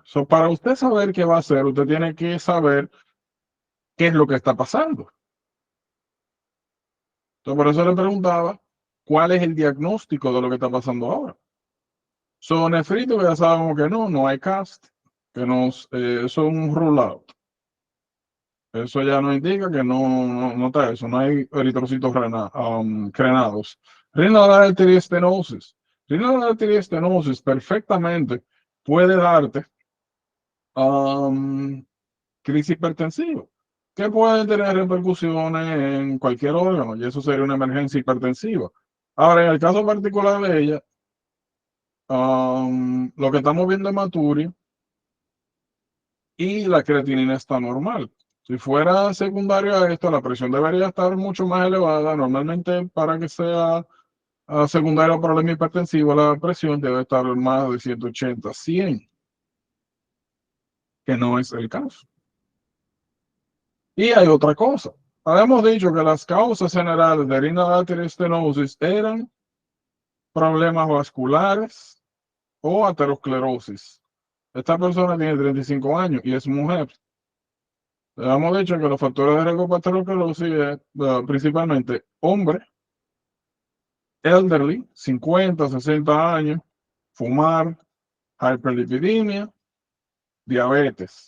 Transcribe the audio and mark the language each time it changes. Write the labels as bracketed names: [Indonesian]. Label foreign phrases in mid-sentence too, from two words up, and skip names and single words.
[Spanish] So, para usted saber qué va a hacer, usted tiene que saber qué es lo que está pasando. Entonces, por eso le preguntaba, ¿cuál es el diagnóstico de lo que está pasando ahora? Son nefritos, que ya sabemos que no hay cast, que eso es un [English] rule out. [Spanish] Eso ya nos indica que no está eso, no hay eritrocitos crenados. [English] Renal artery stenosis. Renal artery stenosis [Spanish] perfectamente puede darte crisis hipertensiva, que puede tener repercusiones en cualquier órgano, y eso sería una emergencia hipertensiva. Ahora, en el caso particular de ella, lo que estamos viendo es hematuria y la creatinina está normal. Si fuera secundario a esto, la presión debería estar mucho más elevada. Normalmente, para que sea secundario a problema hipertensivo, la presión debe estar más de 180, 100, que no es el caso. Y hay otra cosa. Habíamos dicho que las causas generales de [English] renal artery stenosis [Spanish] eran problemas vasculares o aterosclerosis. Esta persona tiene 35 años y es mujer. Hemos dicho que los factores de riesgo para aterosclerosis es principalmente hombre, elderly, 50, 60 años, fumar, hiperlipidemia, diabetes.